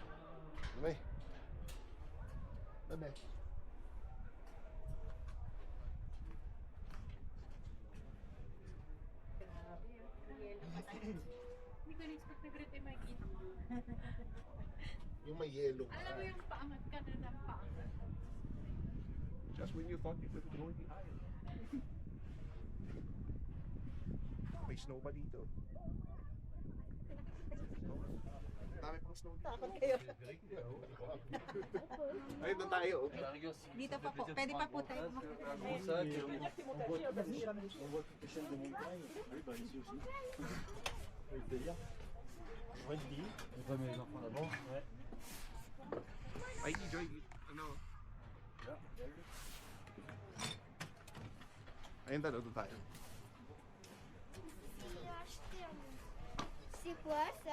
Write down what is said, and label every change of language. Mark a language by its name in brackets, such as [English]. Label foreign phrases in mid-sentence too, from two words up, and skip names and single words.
[English] Bye. Bye. [Filipino] Hindi ko na-expect na ganito yung makikita ko. Yung may yellow pa. Alam mo yung paangat ka na ng paangat. [English] Just when you thought you could go the aisle. [Filipino] May snow pa dito. Dami pang snow dito. Takot kayo. Ayun, doon tayo. Dito pa po. Pwede pa po tayo Ay, enjoy. Ano? Ayun, doon tayo. [French] C'est quoi ça?